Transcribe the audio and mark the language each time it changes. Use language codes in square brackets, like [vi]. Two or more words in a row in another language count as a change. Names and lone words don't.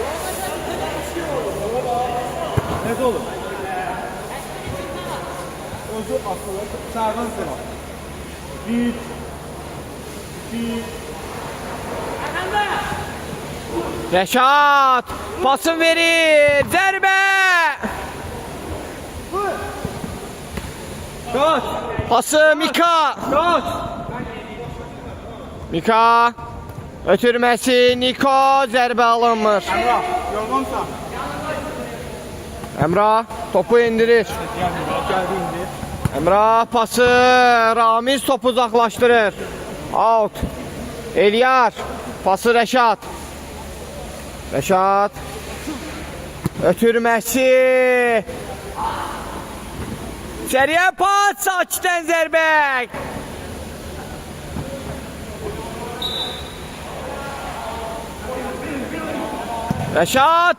[az] Nə olur? Topu atılır. Sağdan sola. Bir. Rəşad pasın verir. Zərbə. [tr] Kaç. [az] Pası Mika. [tr] Kaç. [az] Mika. Ötürməsi Niko. Zərbə alınmır. [tr] Emrah. Yorgunsa. [az] Emrah topu indirir. Geldi indi. Emrah pası. Ramiz topu uzaqlaşdırır. Out. Eliyar. Pası Rəşad. Rəşad. Ötürməsi. İçəriyə pas. Sakitən zərbə. Rəşad.